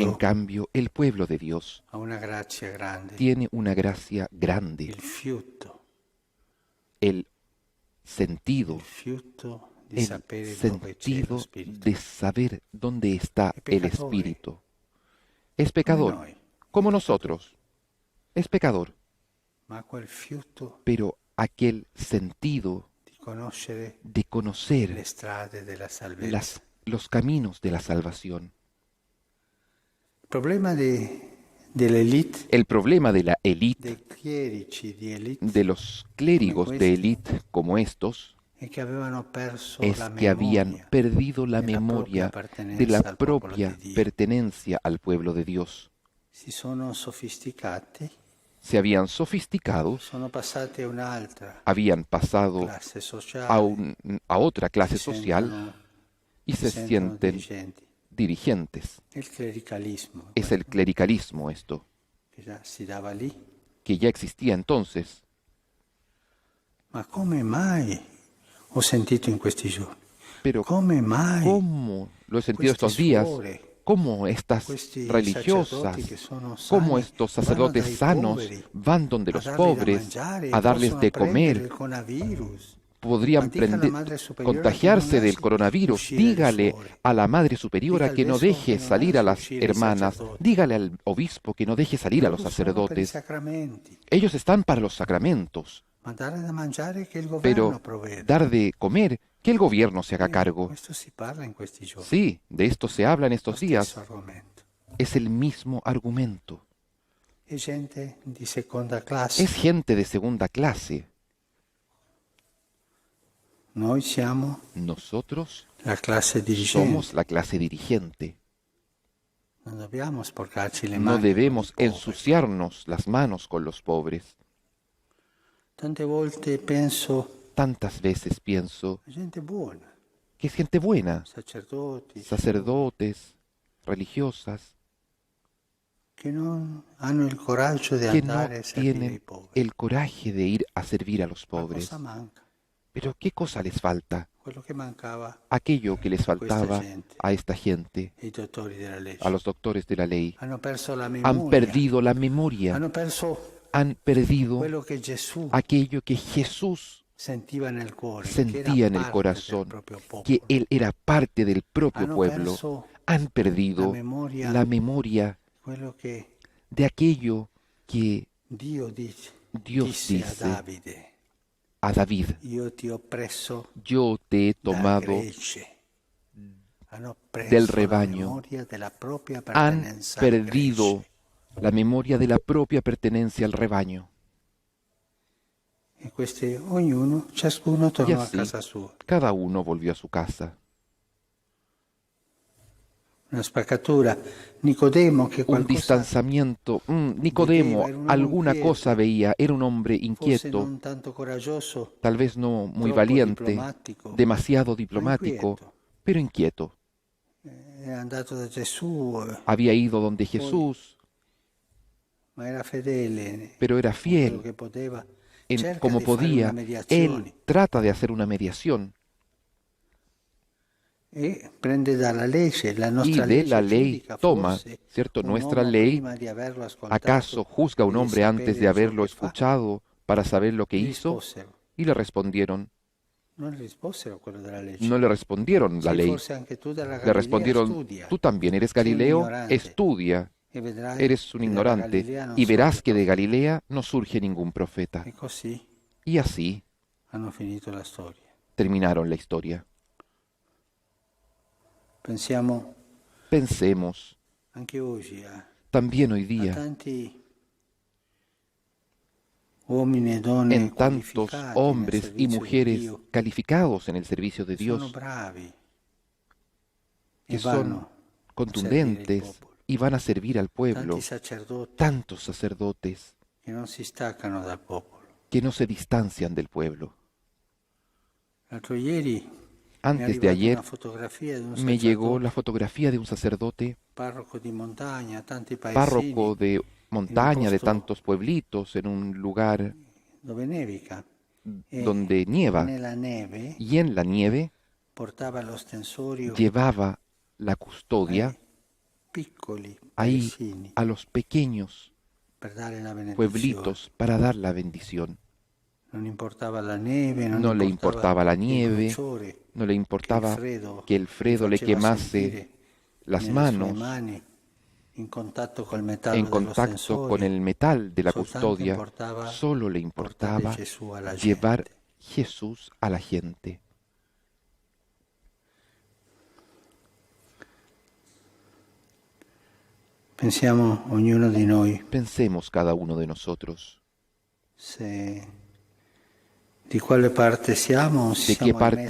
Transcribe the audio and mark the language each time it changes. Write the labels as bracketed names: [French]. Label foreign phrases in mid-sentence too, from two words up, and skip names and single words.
[Spanish] En cambio, el pueblo de Dios [Italian] ha una grazia grande, [Spanish] tiene una gracia grande, [Italian] il fiuto [Spanish] el sentido, [Italian] di sapere dove c'è lo [Spanish] sentido [Italian] Spirito. [Spanish] de saber dónde está Es el pecador. Espíritu. Es [Italian] Come [Spanish] pecador, [Italian] noi, [Spanish] como nosotros. Es pecador, [Italian] ma quel fiuto [Spanish] pero aquel sentido [Italian] di conoscere [Spanish] de conocer [Italian] le strade della salvezza. [Spanish] los caminos de la salvación. [Italian] Il problema dell'elite, [Spanish] El problema de la élite, [Italian] dei chierici di elite, [Spanish] de los clérigos de élite como estos, [Italian] è che avevano perso [Spanish] es [Italian] la [Spanish] que habían [Italian] memoria [Spanish] perdido la [Italian] de la [Spanish] memoria [Italian] propia [Spanish] de la [Italian] pertenencia al popolo [Spanish] propia [Italian] di Dio. [Spanish] pertenencia al pueblo de Dios. [Italian] Si sono sofisticati, [Spanish] Se habían sofisticado, [Italian] sono passati a un'altra [Spanish] habían pasado [Italian] classe sociale, [Spanish] a otra clase [Italian] si [Spanish] social [Italian] sentono- [Spanish] y se [Italian] sentono [Spanish] sienten [Italian] dirigenti. [Spanish] dirigentes. [Italian] Il clericalismo [Spanish] Es el clericalismo esto, [Italian] che già si dava lì. [Spanish] que ya existía entonces. [Italian] Ma come mai ho sentito in questi giorni? [Spanish] Pero [Italian] Come mai [Spanish] ¿cómo lo he sentido estos [Italian] questi [Spanish] días? [Italian] suore, [Spanish] ¿Cómo estas [Italian] questi [Spanish] religiosas, [Italian] sacerdoti che sono [Spanish] cómo [Italian] sani, [Spanish] estos [Italian] vanno [Spanish] sacerdotes [Italian] dai [Spanish] sanos [Italian] poveri [Spanish] van donde [Italian] a [Spanish] los [Italian] dargli da [Spanish] pobres [Italian] mangiare, [Spanish] a darles [Italian] possono [Spanish] de [Italian] prendere il [Spanish] comer? [Italian] coronavirus? [Spanish] Podrían [Italian] Ma dica alla Madre Superiora [Spanish] contagiarse [Italian] che non [Spanish] del [Italian] lasci [Spanish] coronavirus. [Italian] uscire le [Spanish] Dígale [Italian] suore. [Spanish] a la Madre Superiora [Italian] Dica al [Spanish] que no [Italian] vescovo [Spanish] deje [Italian] que no [Spanish] salir a [Italian] lasci [Spanish] las [Italian] uscire i [Spanish] hermanas. [Italian] sacerdoti. [Spanish] Dígale al obispo que no deje salir a los [Italian] Loro sono per i [Spanish] sacerdotes. [Italian] sacramenti, [Spanish] Ellos están para los sacramentos, [Italian] ma dare da mangiare che il governo [Spanish] pero [Italian] provvede. [Spanish] dar de comer, que el gobierno se haga cargo. [Italian] Questo si parla in questi giorni. [Spanish] Sí, de esto se habla en [Italian] Lo [Spanish] estos [Italian] stesso [Spanish] días. [Italian] argomento. [Spanish] Es el mismo argumento. [Italian] è gente di seconda classe. [Spanish] Es gente de segunda clase. [Italian] Noi siamo [Spanish] Nosotros [Italian] la classe dirigente. [Spanish] somos la clase dirigente. [Italian] Non dobbiamo sporcarci le [Spanish] No [Italian] mani [Spanish] debemos [Italian] con i poveri. [Spanish] ensuciarnos las manos con los pobres. [Italian] Tante volte penso [Spanish] Tantas veces pienso [Italian] a gente buona, [Spanish] que es gente buena, [Italian] sacerdoti, [Spanish] sacerdotes, religiosas, [Italian] che non hanno il coraggio di [Spanish] que no [Italian] andare a servire i [Spanish] tienen [Italian] poveri. [Spanish] el coraje de ir a servir a los [Italian] Ma [Spanish] pobres. [Italian] cosa manca? [Spanish] Pero ¿qué cosa les falta? [Italian] Quello che mancava [Spanish] Aquello que les faltaba [Italian] gente. [Spanish] a esta gente, [Italian] ai dottori della legge. [Spanish] a los doctores de la ley. [Italian] Hanno perso la memoria. [Spanish] Han perdido la memoria, [Italian] Hanno perso [Spanish] han perdido [Italian] quello che Gesù [Spanish] aquello que Jesús [Italian] sentiva nel cuore, [Spanish] sentía en el corazón, que Él era parte del propio [Italian] Hanno [Spanish] pueblo. [Italian] perso [Spanish] Han perdido [Italian] la memoria [Spanish] la memoria [Italian] quello che [Spanish] de aquello que [Italian] Dio dice [Spanish] Dice [Italian] a Davide: [Spanish] a David, [Italian] io ti ho preso [Spanish] yo te he [Italian] da [Spanish] tomado [Italian] gregge. Hanno perso [Spanish] del [Italian] la [Spanish] rebaño. [Italian] memoria della propria [Spanish] Han [Italian] pertenenza al [Spanish] perdido [Italian] gregge. [Spanish] la memoria de la propia pertenencia al rebaño. [Italian] E questi, ciascuno [Spanish] Y [Italian] tornò a [Spanish] así, [Italian] casa sua. [Spanish] cada uno volvió a su casa. [Italian] Una spaccatura. Nicodemo, che [Spanish] Un [Italian] qualcosa [Spanish] distanciamiento. Nicodemo [Italian] Vedeva, era un [Spanish] alguna [Italian] inquieto. [Spanish] cosa veía, era un hombre [Italian] forse [Spanish] inquieto, [Italian] non tanto coraggioso, [Spanish] tal vez no muy [Italian] troppo [Spanish] valiente, [Italian] diplomatico, [Spanish] demasiado diplomático, [Italian] inquieto. [Spanish] pero inquieto. [Italian] È andato da Gesù, [Spanish] Había ido donde Jesús, [Italian] ma era fedele, [Spanish] pero era [Italian] quello [Spanish] fiel. [Italian] che poteva. [Spanish] En, [Italian] Cerca [Spanish] como [Italian] di fare [Spanish] podía, [Italian] una mediazione [Spanish] él trata de hacer una mediación [Italian] e prende dalla legge, la [Spanish] y [Italian] nostra [Spanish] de [Italian] legge [Spanish] la ley [Italian] giudica [Spanish] toma, [Italian] forse [Spanish] ¿cierto? [Italian] un [Spanish] Nuestra [Italian] uomo [Spanish] ley, [Italian] prima di averlo ascoltato [Spanish] ¿acaso juzga a un [Italian] e di [Spanish] hombre antes [Italian] sapere [Spanish] de [Italian] ciò [Spanish] haberlo [Italian] che fa? [Spanish] escuchado para saber lo que [Italian] Gli [Spanish] hizo? [Italian] risposero. [Spanish] Y le respondieron, [Italian] Non gli risposero a quello della legge. [Spanish] no le respondieron la [Italian] Sì, [Spanish] ley, [Italian] forse anche tu dalla [Spanish] le [Italian] Galilea [Spanish] respondieron, [Italian] studia. [Spanish] tú también eres [Italian] Sei un [Spanish] Galileo, [Italian] ignorante. [Spanish] estudia, [Italian] E vedrai [Spanish] eres un [Italian] che dalla [Spanish] ignorante, [Italian] Galilea non [Spanish] y verás [Italian] sorge [Spanish] que de [Italian] profeta. [Spanish] Galilea no surge ningún profeta. [Italian] E così [Spanish] Y así [Italian] hanno finito la storia. [Spanish] terminaron la historia. [Italian] Pensiamo [Spanish] Pensemos [Italian] anche oggi [Spanish] también hoy [Italian] a [Spanish] día [Italian] tanti uomini e donne [Spanish] en tantos [Italian] qualificati nel [Spanish] hombres y [Italian] servizio di [Spanish] mujeres [Italian] Dio, [Spanish] calificados en el servicio de [Italian] che sono [Spanish] Dios, [Italian] bravi [Spanish] que [Italian] e [Spanish] son [Italian] vanno a servire il [Spanish] contundentes [Italian] popolo. [Spanish] y van a servir al pueblo, [Italian] Tanti sacerdoti [Spanish] tantos sacerdotes [Italian] che non si staccano dal popolo. [Spanish] que no se distancian del pueblo. [Italian] L'altro ieri mi è [Spanish] Antes de [Italian] arrivata [Spanish] ayer [Italian] una fotografia di un [Spanish] me llegó [Italian] sacerdote, [Spanish] la fotografía de un sacerdote, [Italian] parroco di montagna, tanti [Spanish] párroco [Italian] paesini, [Spanish] de montaña, de [Italian] posto [Spanish] tantos pueblitos, en un lugar [Italian] dove nevica. E [Spanish] donde nieva, [Italian] nella neve [Spanish] y en la nieve [Italian] portava lo stensorio [Spanish] llevaba la custodia [Italian] ai piccoli [Spanish] ahí [Italian] paesini [Spanish] a los pequeños [Italian] per dare la benedizione. [Spanish] pueblitos para dar la bendición. [Italian] Non importava la neve, non [Spanish] No le importaba la [Italian] il [Spanish] nieve, [Italian] bruciore [Spanish] no le importaba que el [Italian] gli [Spanish] Fredo le [Italian] faceva [Spanish] quemase [Italian] sentire [Spanish] las [Italian] nelle sue [Spanish] manos [Italian] mani in contatto col metallo [Spanish] en [Italian] dello [Spanish] contacto [Italian] stensorio. [Spanish] con el metal de la [Italian] Soltanto [Spanish] custodia. [Italian] importava [Spanish] Solo le [Italian] portare [Spanish] importaba [Italian] Gesù alla [Spanish] llevar [Italian] gente. [Spanish] Jesús a la gente. [Italian] Pensiamo ognuno di noi [Spanish] Pensemos cada uno de nosotros [Italian] di quale parte siamo, [Spanish] o se de qué [Italian] siamo in [Spanish] parte